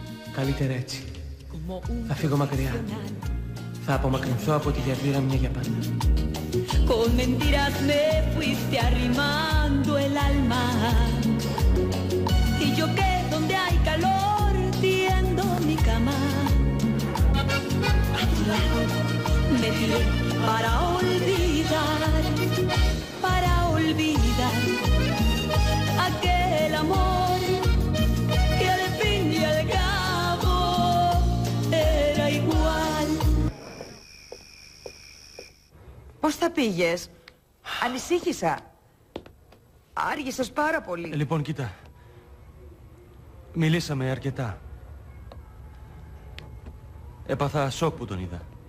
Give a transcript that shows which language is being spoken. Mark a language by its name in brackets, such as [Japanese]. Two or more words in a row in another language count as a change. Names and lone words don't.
[Greek] Καλύτερα έτσι. Θα φύγω μακριά. Θα απομακρυνθώ από τη διαβίρα μια για πάντα. [Spanish] Con mentiras me fuiste arrimando el alma. Y yo que donde hay calor tiendo mi cama. A tu lado me tiré para olvidar aquel amor que al fin y al cabo era igual. [Greek] Πώς θα πήγες? Ανησύχησα. Άργησες πάρα πολύ. Λοιπόν, κοίτα. Μιλήσαμε αρκετά. Έπαθα σοκ που τον είδα.